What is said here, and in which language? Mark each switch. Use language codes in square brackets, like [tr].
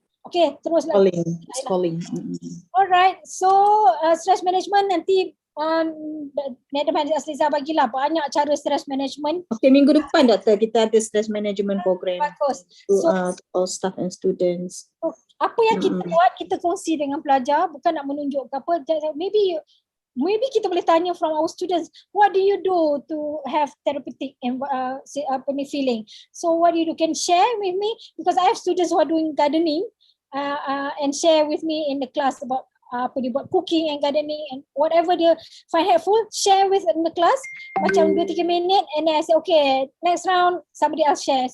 [ms] Okay, teruslah. [en] Calling. Alright, so [ms] stress management nanti Madam Asliza bagilah banyak cara stress management. Okay, minggu depan Doktor kita ada stress management program. Bagus. [en] To all staff and students. [ms] So, apa yang kita buat, kita kongsi dengan pelajar, bukan nak menunjuk ke apa. [en] Maybe [ms] kita boleh tanya [en] from our students, what do you do to have therapeutic feeling? So what do you do? Can share with me, because I have students who are doing gardening and share with me in the class about [ms] apa dia buat, [en] cooking and gardening and whatever dia find helpful, share with in the class [ms] macam 2-3 minit, [en] and then I say okay, next round somebody else share.